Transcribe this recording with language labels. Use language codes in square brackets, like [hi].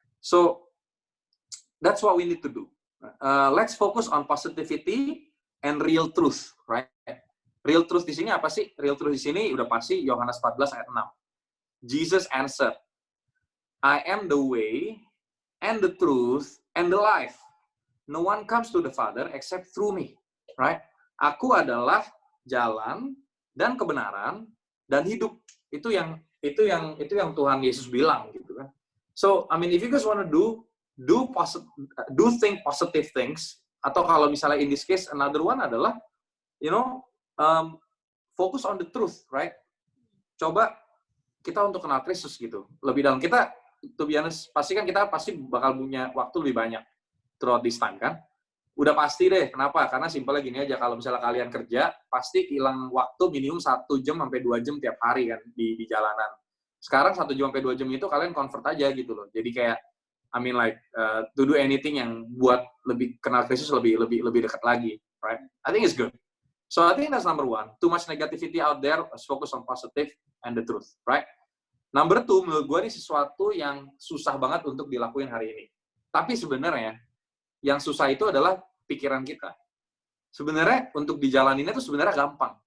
[en] So that's what we need to do. Let's focus on positivity and real truth, right? [id] Real truth di sini apa sih? Real truth di sini udah pasti Yohanes 14 ayat 6. [en] Jesus answered, I am the way and the truth and the life. No one comes to the Father except through me, right? [id] Aku adalah jalan dan kebenaran dan hidup. Itu yang Tuhan Yesus bilang gitu kan. [en] So, I mean, if you guys want to think positive things, [id] atau kalau misalnya [en] in this case another one adalah, focus on the truth, right? [id] Coba kita untuk kenal Kristus gitu. Lebih dalam kita, [en] to be honest, [id] kita pasti bakal punya waktu lebih banyak [en] throughout this time [id] kan. Udah pasti deh, kenapa? Karena simpelnya gini aja, kalau misalnya kalian kerja, pasti hilang waktu minimum 1 jam sampai 2 jam tiap hari kan di jalanan. Sekarang 1 jam sampai 2 jam itu kalian convert aja gitu loh. Jadi kayak, [en] I mean like, to do anything [id] yang buat lebih kenal Kristus lebih dekat lagi, [en] right? I think it's good. So I think that's number 1. Too much negativity out there, let's focus on positive and the truth, right? [id] Number 2, menurut gue ini sesuatu yang susah banget untuk dilakuin hari ini. Tapi sebenarnya, yang susah itu adalah pikiran kita. Sebenarnya untuk dijalaninnya itu sebenarnya gampang.